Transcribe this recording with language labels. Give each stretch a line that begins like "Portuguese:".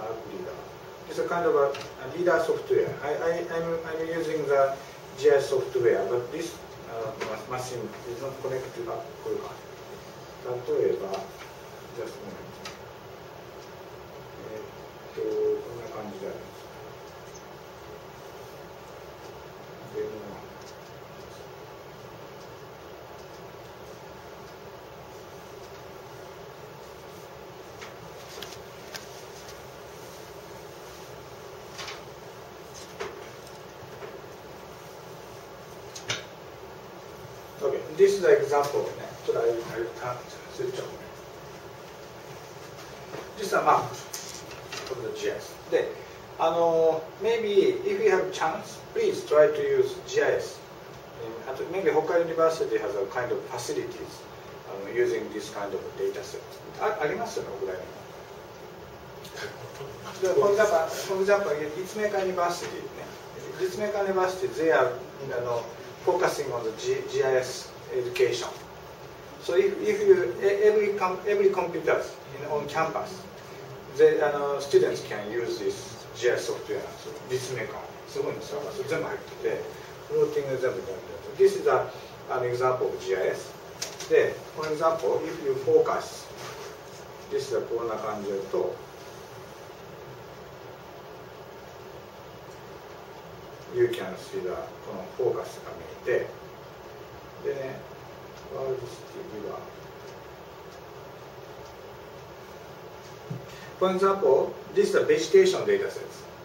English: Leader. It's a kind of a leader software. I'm using the GIS software, but this machine is not connected to that. 例えば、just a moment.
Japanese: こんな感じであります。でも
English: this is an example ね。
Japanese: ちょっとスイッチをね。
English: This is a map of the GIS. で、maybe if you have chance, please try to use GIS. Maybe Hokkaido University has a kind of facilities using this kind of data set.
Japanese: ありますよね、ぐらいに。
English: For example, Litsumeika University, Litsumeika University, they are focusing on the GIS education. So if you every computer on campus, the students can use this GIS software.
Japanese: So Litsumeika, すごいんですよ。全部入ってて、フローティング全部やってて。
English: This is an example of GIS. で、for example, if you focus, this is
Japanese: こんな感じだと。
English: You can see
Japanese: このフォーカスが見えて、でね、ワールドシティは、
English: For example, this is the vegetation data sets.